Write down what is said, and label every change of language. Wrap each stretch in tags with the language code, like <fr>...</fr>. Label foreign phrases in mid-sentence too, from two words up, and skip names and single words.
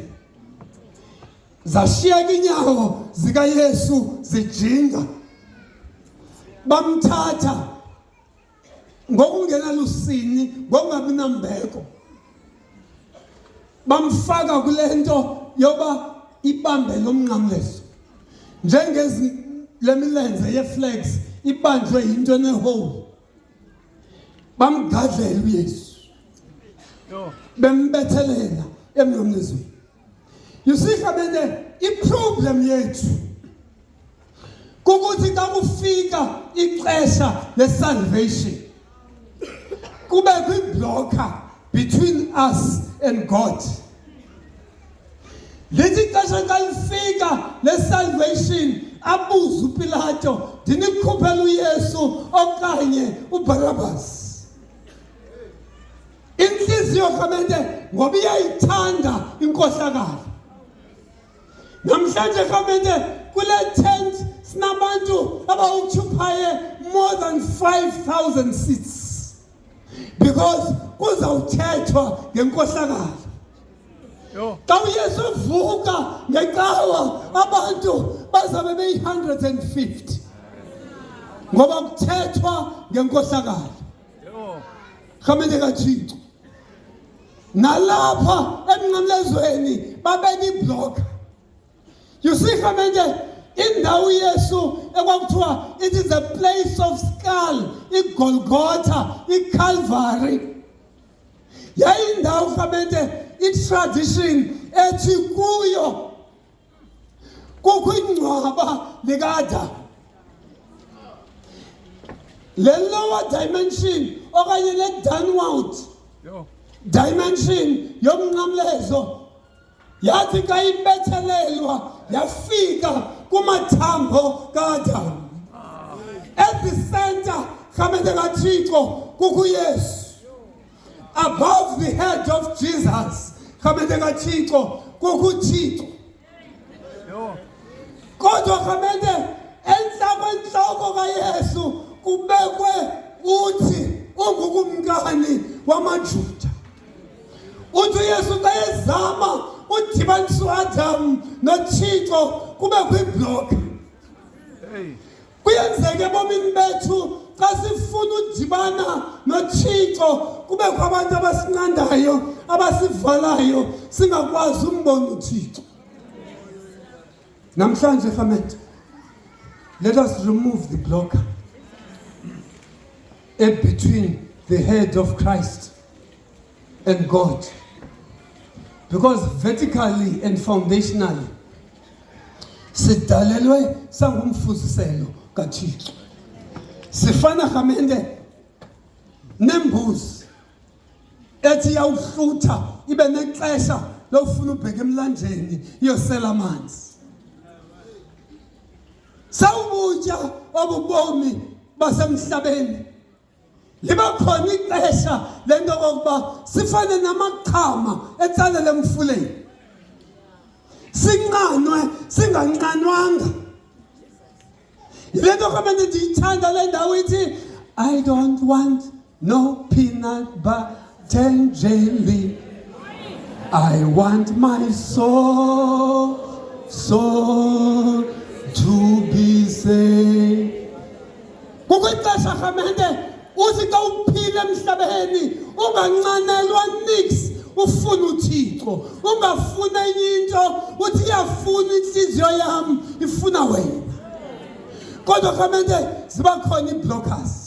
<xh>Zashiyeka inyawo zikaYesu zijinga, bamthatha ngokungena lusini, ngokungabi nambeko, bamfaka kule nto yoba ibambe lo mnqamlezo, njengezi le milenze ye-flex ibanjwe yinto enehole. Bamgadlela uYesu bembethelela emnqamlezweni.</xh> <en>You see</en> <xh>kamente i-problem yethu kukuthi xa kufika ixesha le-salvation kubekho i-blocker</xh> <en>between us and God.</en> <xh>Lithi ixesha xa lifika le-salvation abuze uPilato, ndinikhuphela uYesu okanye uBarabas. Inhliziyo kamente ngoba iyayithanda inkohlakalo. Namhlanje kamente kule tent sinabantu abawuthuphaye</xh> <en>more than 5,000 seats,</en> <xh>because kuzawuthethwa ngenkohlakalo. Xa uYesu uvuka ngecawa abantu bazabe beyi-150 ngoba kuthethwa ngenkohlakalo. Khamene kaThixo. Nalapha emnqamlezweni babeka iblock.</xh> <en>You see</en> <xh>khamene indawo Yesu ekwakuthiwa</xh> <en>it is a place of skull,</en> <xh>iGolgotha, iCalvary. Yayindawo khamene i-tradition ethi kuyo kukho ingcwaba likaAdam. Le</xh> <en>lower dimension</en> <xh>okanye le</xh> <en>downward dimension</en> <xh>yomnqamlezo yathi xa ibethelelwa yafika kumathambo kaAdam.</xh> <en>At the center</en> <xh>khamene kaThixo kukho uYesu.</xh> <en>Above the head of Jesus</en> <xh>khamene kaThixo kukho uThixo. Kodwa khamene enhloko kaYesu kubekwe uthi ungukumkani wamaJuda. Uthi uYesu xa ezama udibanisa uAdam noThixo kubekho iblock. Kuyenzeka ebomini bethu xa sifuna udibana noThixo kubekho abantu abasinqandayo abasivalayo singakwazi umbona uThixo. Namhlanje khamene,</xh> <en>let us remove the blocker in between the head of Christ and God. Because vertically and foundationally,</en> <xh>sidalelwe sangumfuziselo kaThixo. Sifana khamene nembuzi ethi yawuhlutha ibe nexesha lokufuna ubheka emlanjeni iyosela amanzi. Sawubutya obubomi basemhlabeni liba khona ixesha lento kokuba sifane namaqhama etsalele emfuleni, sinqanwe singanqanwanga. Lento khamene ndiyithanda le ndawo ithi</xh> <en>I don't want no peanut butter and jelly. I want my soul to be saved.</en> <xh>Kukho ixesha khamene uthi xa uphila emhlabeni unganqanelwa nix, ufuna uThixo, ungafuna enye into uthi iyafuna inhliziyo yami ifuna wena. Kodwa khamene ziba khona iblockers.</xh>